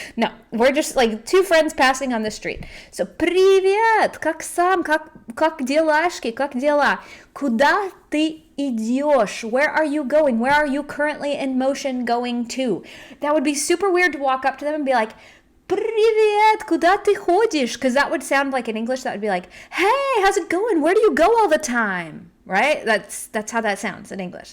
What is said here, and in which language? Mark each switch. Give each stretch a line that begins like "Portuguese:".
English: No, we're just like two friends passing on the street.
Russian: So, привет, как сам, как делашки, как дела? Куда ты идешь?
English: Where are you going? Where are you currently in motion going to? That would be super weird to walk up to them and be like,
Russian: привет, куда ты ходишь?
English: Because that would sound like in English, that would be like, hey, how's it going? Where do you go all the time? Right? That's how that sounds in English.